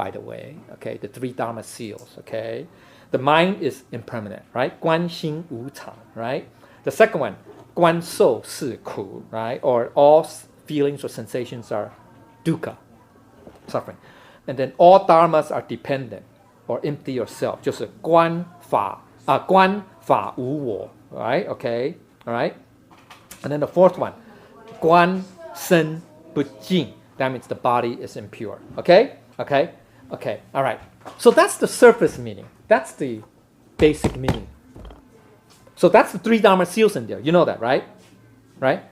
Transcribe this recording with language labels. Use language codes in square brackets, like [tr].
[en] By the way, okay, the three Dharma seals. Okay, the mind is impermanent, right? [zh] 观心无常, [en] right? The second one, [zh] 观受是苦, [en] right? Or all feelings or sensations are dukkha, suffering. And then all dharmas are dependent or empty yourself. [zh] 就是观法无我, [en] right? Okay, all right? And then the fourth one, [zh] 观身不净. [en] That means the body is impure. Okay, all right. So that's the surface meaning. That's the basic meaning. So that's the three Dharma seals in there. You know that, right? Right?